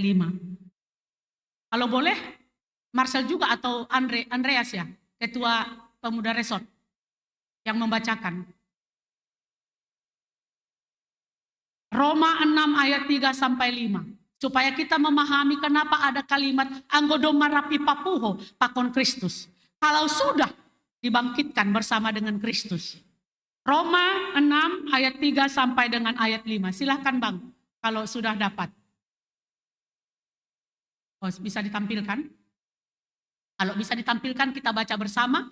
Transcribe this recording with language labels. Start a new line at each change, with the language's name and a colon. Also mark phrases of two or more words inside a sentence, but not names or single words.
Indonesian: Kalau boleh, Marcel juga atau Andreas ya, Ketua Pemuda Resort, yang membacakan. Roma 6 ayat 3 sampai 5. Supaya kita memahami kenapa ada kalimat
Batak Simalungun: anggodoma rapi papuho pakon Kristus.
Indonesian: Kalau sudah dibangkitkan bersama dengan Kristus. Roma 6 ayat 3 sampai dengan ayat 5. Silahkan Bang, kalau sudah dapat. Oh, bisa ditampilkan? Kalau bisa ditampilkan kita baca bersama.